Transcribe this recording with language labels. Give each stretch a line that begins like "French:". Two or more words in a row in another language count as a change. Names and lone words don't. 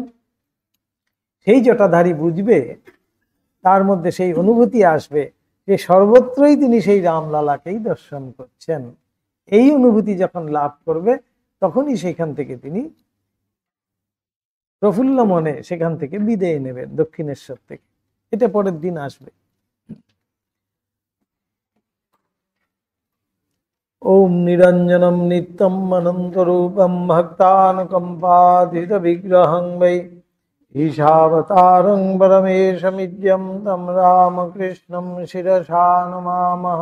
Bangla: সেই জটাধারী বুঝবে, তার মধ্যে সেই অনুভূতি আসবে যে সর্বত্রই তিনি সেই রামলালাকেই দর্শন করছেন। এই অনুভূতি যখন লাভ করবে, তখনই সেখান থেকে তিনি প্রফুল্ল মনে সেখান থেকে বিদায় নেবেন, দক্ষিণেশ্বর থেকে। এটা পরের দিন আসবে।
Sanskrit: ওম নিরঞ্জনম নিত্যম অনন্তরূপম ভক্তানুকম্পাদিত বিগ্রহং বৈ ঈশাবতারং পরমেশমিদ্যম তম রামকৃষ্ণম শিরসা নমামঃ।